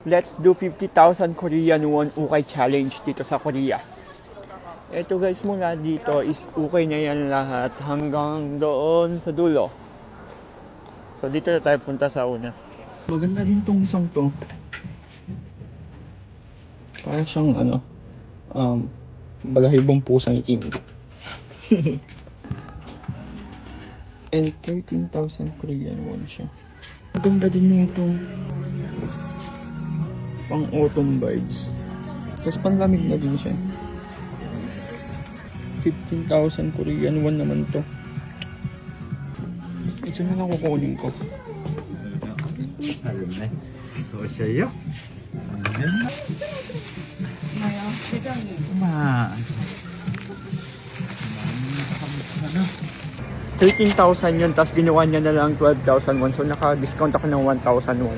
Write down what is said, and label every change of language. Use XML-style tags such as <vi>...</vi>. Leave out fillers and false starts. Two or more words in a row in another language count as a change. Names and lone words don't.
<en>Let's do 50,000 Korean won ukay challenge</en> <tl>dito sa Korea. Ito guys, mula dito is ukay na yan lahat hanggang doon sa dulo. So dito na tayo punta sa una. Maganda din tong isang to. Parang siyang balahibong pusang itim. And 13,000 Korean won siya. Maganda din nito. Pang</tl> <en>autumn vibes.</en> <tl>Tapos panlamig na din siya. 15,000 Korean won naman to. Ito na lang kukunin ko.</tl> <ja>そうしようよ。まあ。</ja> <tl>13,000 yun, tapos ginawa niya na lang 12,000 won. So naka-discount ako ng 1,000 won.</tl>